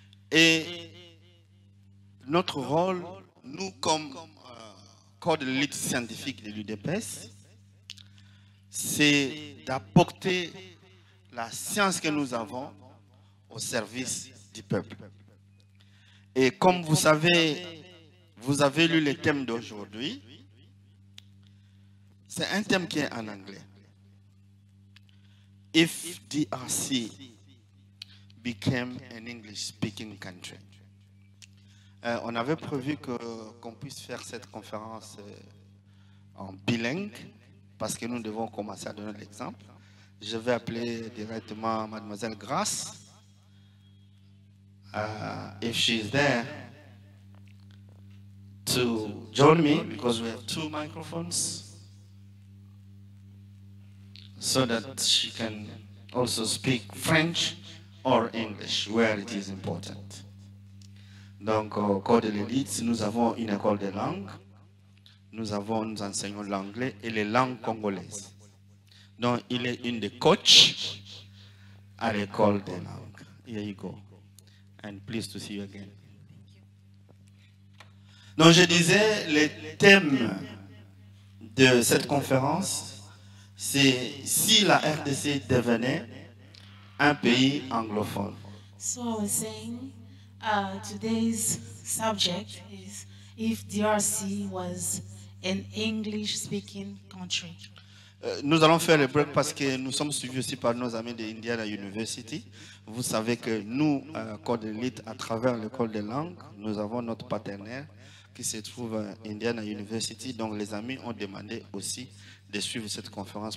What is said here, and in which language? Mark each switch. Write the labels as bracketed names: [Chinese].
[French] Et notre rôle, nous comme corps de l'élite scientifique de l'UDPS, c'est d'apporter la science que nous avons au service du peuple. Et comme vous savez, vous avez lu le thème d'aujourd'hui, c'est un thème qui est en anglais. [English] If DRC became an English-speaking country. [French] On avait prévu qu'on puisse faire cette conférence en bilingue, parce que nous devons commencer à donner l'exemple. je vais appeler directement Mademoiselle Grace. [English] If she's there, to join me, because we have 2 microphones, so that she can also speak French or English, where it is important. [French] Donc, au corps de l'élite, nous avons une école de langues, nous enseignons l'anglais et les langues congolaises. Donc, il est une des coachs à l'école des langues. [English] Here you go. And pleased to see you again. [French] Donc, je disais, le thème de cette conférence, c'est si la RDC devenait un pays anglophone. [English] So I was saying, today's subject is if DRC was an English-speaking country. [French] Nous allons faire le break parce que nous sommes suivis aussi par nos amis de Indiana University. Vous savez que nous, Corps de l'élite, à travers l'école des langues, nous avons notre partenaire qui se trouve à Indiana University. Donc les amis ont demandé aussi de suivre cette conférence.